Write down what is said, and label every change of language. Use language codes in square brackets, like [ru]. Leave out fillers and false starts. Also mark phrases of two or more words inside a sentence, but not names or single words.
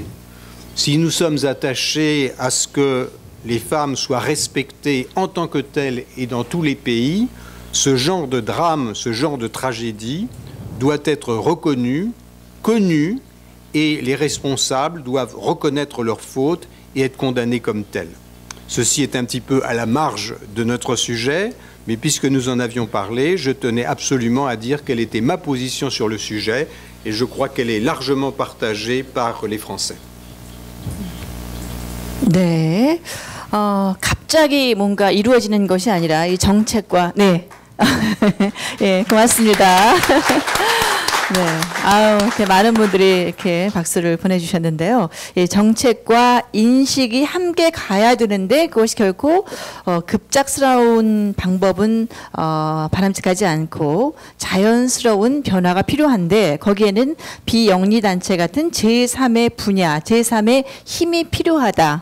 [fr] Si nous sommes attachés à ce que les femmes soient respectées en tant que telles et dans tous les pays, ce genre de drame, ce genre de tragédie doit être reconnu, connu, et les responsables doivent reconnaître leurs fautes et être condamnés comme tels. Ceci est un petit peu à la marge de notre sujet, mais puisque nous en avions parlé, je tenais absolument à dire quelle était ma position sur le sujet, et je crois qu'elle est largement partagée par les Français. [ko] 네, 갑자기 뭔가 이루어지는 것이 아니라 이 정책과 네, 예, 고맙습니다. 네, 이렇게 많은 분들이 이렇게 박수를 보내주셨는데요. 예, 정책과 인식이 함께 가야 되는데 그것이 결코 급작스러운 방법은 바람직하지 않고 자연스러운 변화가 필요한데 거기에는 비영리단체 같은 제3의 분야, 제3의 힘이 필요하다.